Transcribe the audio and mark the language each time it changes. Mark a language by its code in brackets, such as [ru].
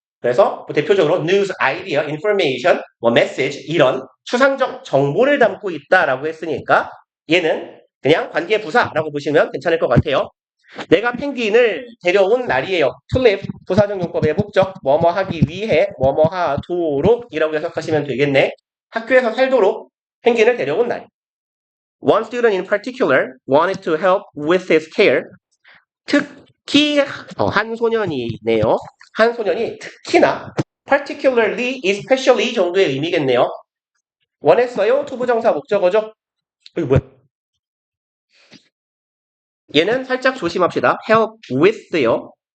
[ko] 그래서 뭐 대표적으로 news, idea, information, 뭐 message 이런 추상적 정보를 담고 있다라고 했으니까 얘는 그냥 관계 부사라고 보시면 괜찮을 것 같아요. 내가 펭귄을 데려온 날이에요. to live, 부사적 용법의 목적, 뭐뭐 하기 위해, 뭐뭐 하도록 이라고 해석하시면 되겠네. 학교에서 살도록 펭귄을 데려온 날. [en] One student in particular wanted to help with his care. [ko] 특히 한 소년이네요. 한 소년이 특히나 particularly, especially 정도의 의미겠네요. 원했어요. 투부정사 목적어죠. 이거 뭐야? 얘는 살짝 조심합시다. help with요.